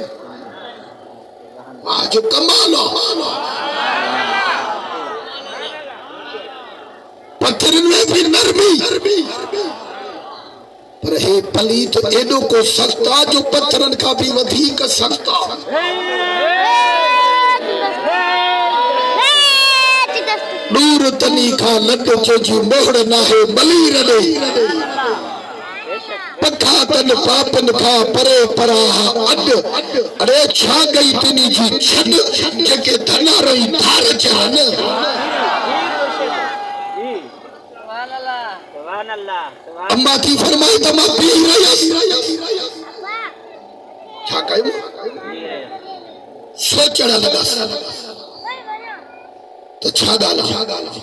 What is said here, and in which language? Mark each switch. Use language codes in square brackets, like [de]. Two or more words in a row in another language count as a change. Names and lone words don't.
[sd] वाह जो कमाल आहे। पत्थरनि में भी नरमी, पर हे पलीत एॾो को सख्त आहे जो पत्थरनि खां भी वधीक सख्त आहे। दूर तनी खां लट जी मोहर नाहे बली रले, पखा तन पापन खां परे पराह अॾ, अरे छा गई तिनी जी छॾ जेके धना रही धार चढ़नि। अम्मा थी फरमाई त मां पी रहियसि, छा कयूं सोचण लॻसि त छा ॻाल्हि आहे।